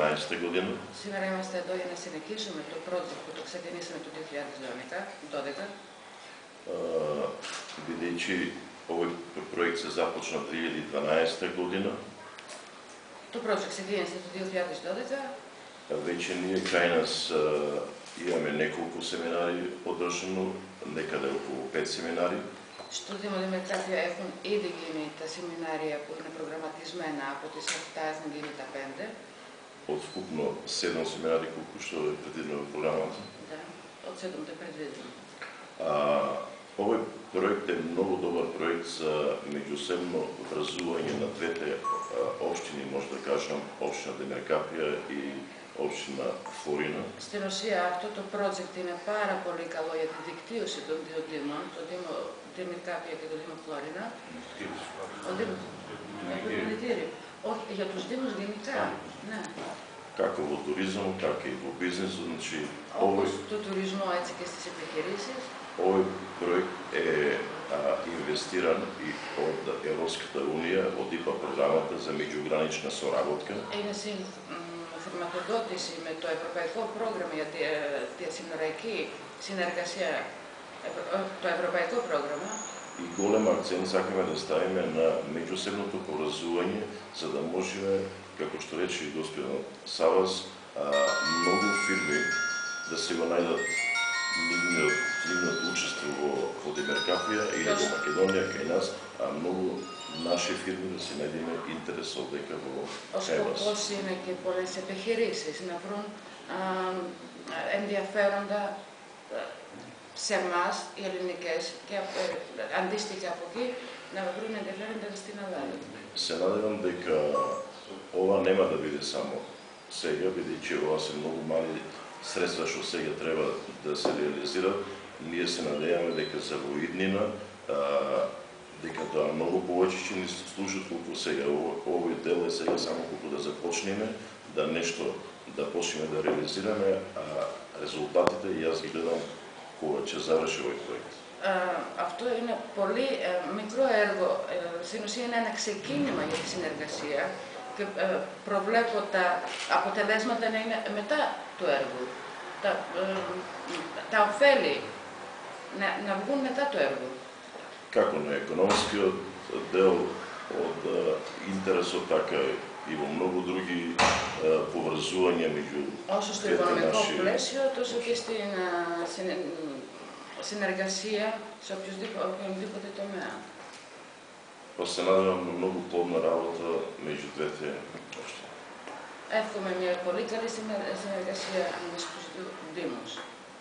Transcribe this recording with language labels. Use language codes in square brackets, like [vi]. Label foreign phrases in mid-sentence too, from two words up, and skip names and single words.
[mk] 2012 година. [el] Σήμερα είμαστε εδώ για να συνεχίσουμε το project που το ξεκινήσαμε το 2012. [mk] Бидејќи овој проект се започна 2012 година, [el] Το project ξεκίνησε το 2012. [mk] Вече ние кај нас имаме неколку семинари одржано, некаде околу 5 семинари. [el] Στο Δήμο Δημερκάπια έχουν ήδη γίνει τα σεμινάρια που είναι προγραμματισμένα από τις 7 έχουν γίνει τα 5. [mk] Од вкупно 7 семинари колку што е предвидено во програмата. Да, од 7 е предвидено. Овој проект е многу добар проект за меѓусебно врзување на двете општини, може да кажам, општина Демеркапија и општина Флорина. [el] Στην ουσία αυτό το project είναι πάρα πολύ καλό για τη δικτύωση των δύο δήμων, το Δήμο Δημερκάπια και το Δήμο Φλόρινα. Όχι, για τους δήμους γενικά. Ναι. [mk] Како во туризам, така и во бизнес, значи [el] Όπως το τουρισμό έτσι και στις επιχειρήσεις. [mk] Овој проект е инвестиран и од Европската унија, од ИПА програмата за меѓугранична соработка. [el] Είναι χρηματοδότηση με το Ευρωπαϊκό Πρόγραμμα για τη Συνοριακή Συνεργασία, το Ευρωπαϊκό Πρόγραμμα. [mk] И голем акцент сакаме да ставиме на меѓусебното поврзување, за да можеме, како што рече и господин Савас, многу фирми да се го најдат нивното учество во Демеркапија или во Македонија кај нас, а многу наши фирми да се најдеме интерес овдека во [el] Ο σκοπός είναι και πολλές επιχειρήσεις να βρουν ενδιαφέροντα σε εμάς, οι ελληνικές, και αντίστοιχα από εκεί, να βρουν ενδιαφέροντα στην Ελλάδα. [mk] Се надевам дека ова нема да биде само сега, бидејќи ова се многу мали средства што сега треба да се реализират. Ние се надеваме дека за во иднина дека тоа многу повеќе ќе ни служат колку сега. Овој дел е сега само колку да започнеме, да нешто да почнеме да реализираме, а резултатите јас ги гледам кога ќе заврши овој проект. [el] Αυτό είναι πολύ μικρό έργο, στην ουσία είναι ένα ξεκίνημα για τη συνεργασία και προβλέπω τα αποτελέσματα να είναι μετά του έργου. Τα ωφέλη να βγουν μετά το έργο. [mk] Како на економскиот дел од интересот, така и во многу други поврзувања меѓу [el] Όσο στο οικονομικό πλαίσιο, τόσο και στην συνεργασία σε οποιονδήποτε τομέα. [mk] Се надевам на многу плодна работа меѓу двете општини. [el] Εύχομαι μια πολύ καλή συνεργασία ανάμεσα στους δύο δήμους.